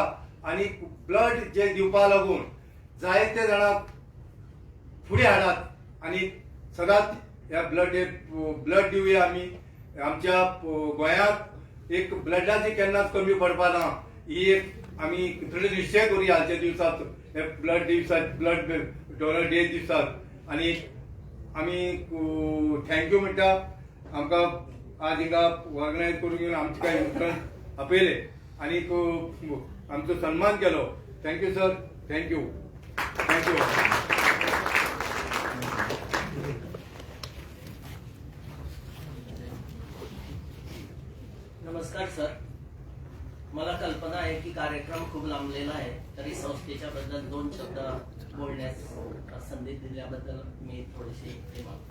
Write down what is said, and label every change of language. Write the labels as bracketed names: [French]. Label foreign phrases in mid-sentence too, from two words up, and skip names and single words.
[Konkani] आणि ब्लड जे दिवपाक लागून जायते जाणांक फुडें हाडात आणि सदांच ह्या ब्लड दिवया. आमी आमच्या गोंयांत एक ब्लडाची केन्नाच कमी पडपा ना ही एक आमी थोडे निश्चय करूया आजच्या दिवसात हे ब्लड दिवसात [English] blood donor day [Konkani] दिवसात. आणि आमी थँक्यू म्हणटा आमकां आज हिंगा ऑर्गनायज करून घेवन आमचे काही उपरांत आपयले आणि आमचो सन्मान केलो. [English] Thank you sir. Thank you. Thank you. [Marathi] नमस्कार सर. मला कल्पना आहे की कार्यक्रम खूप लांबलेला आहे तरी संस्थेच्या बद्दल 2 शब्द बोलण्यास संधी दिल्याबद्दल मी थोडेसे ते मागतो.